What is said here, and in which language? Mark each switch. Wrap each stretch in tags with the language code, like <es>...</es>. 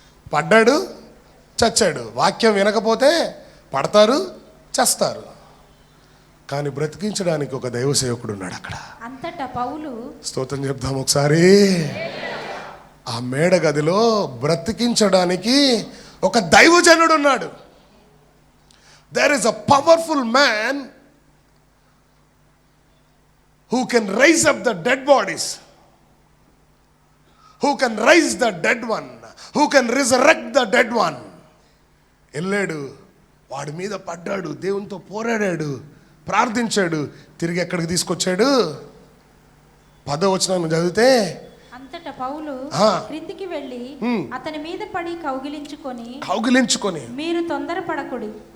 <te>పడ్డాడు, చచ్చాడు. వాక్యం వినకపోతే పడతారు, చస్తారు. కానీ బ్రతికించడానికి ఒక దైవ సేవకుడు ఉన్నాడు అక్కడ. అంతటా పౌలు, స్తోత్రం చెప్దాం ఒకసారి. ఆ మేడ గదిలో బ్రతికించడానికి ఒక దైవజనుడు ఉన్నాడు.</te> <en>There is a powerful man who can raise up the dead bodies, who can raise the dead one, who can resurrect the dead one.</en> <te>వెళ్ళాడు, వాడి మీద పడ్డాడు, దేవునితో పోరాడాడు, ప్రార్థించాడు. తిరిగి ఎక్కడికి తీసుకొచ్చాడు? 10వ వచనం చదివితే, అంతటా పౌలు క్రిందికి వెళ్ళి అతని మీద పడి కౌగిలించుకొని మీరు తొందరపడకుడి,</te>